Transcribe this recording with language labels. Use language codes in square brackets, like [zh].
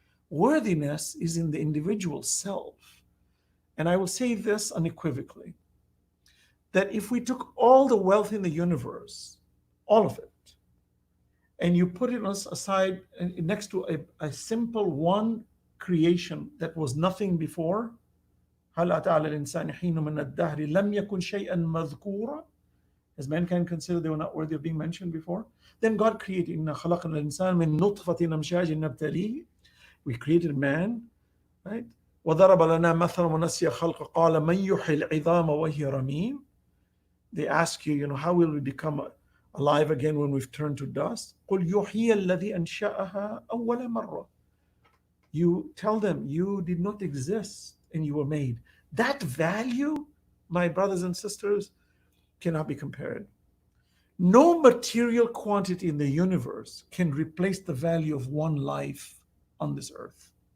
[en] Worthiness is in the individual self. And I will say this unequivocally, that if we took all the wealth in the universe, all of it, and you put it aside next to a simple one creation that was nothing before, [ar] هل أتى على الإنسان حين من الدهر لم يكن شيئا مذكورا, [en] as mankind considered they were not worthy of being mentioned before, then God created [ar] إنا خلقنا الإنسان من نطفة أمشاج نبتليه. [en] We created man, right? [ar] وضرب لنا مثلا ونسي خلقه قال من يحيي العظام وهي رميم. [en] They ask you, how will we become alive again when we've turned to dust? [ar] قل يحيي الذي أنشأها أول مرة. [en] You tell them you did not exist and you were made. That value, my brothers and sisters, cannot be compared. No material quantity in the universe can replace the value of one life on this earth,